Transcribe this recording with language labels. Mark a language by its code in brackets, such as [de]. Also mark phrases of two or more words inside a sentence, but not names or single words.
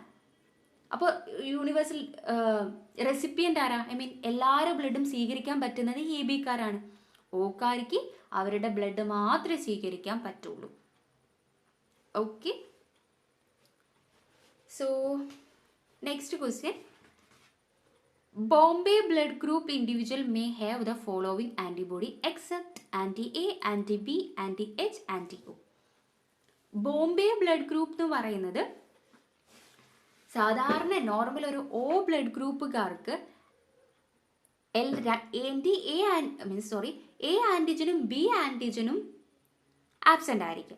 [ml] അപ്പോൾ [en] universal recipient [ml] ആരാ? എല്ലാവരുടെ ബ്ലഡും സ്വീകരിക്കാൻ പറ്റുന്നത് AB-ക്കാരാണ്. ഓക്കാർക്ക് അവരുടെ ബ്ലഡ് മാത്രമേ സ്വീകരിക്കാൻ പറ്റുള്ളൂ. [en] Okay, so next question. Bombay blood group individual may have the following antibody except anti-A, anti-B, anti-H, anti-O. Bombay blood group [ml] എന്ന് പറയുന്നത് സാധാരണ നോർമൽ ഒരു O ബ്ലഡ് ഗ്രൂപ്പുകാർക്ക് A ആൻറ്റിജനും B ആൻറ്റിജനും ആബ്സെൻ്റ് ആയിരിക്കും.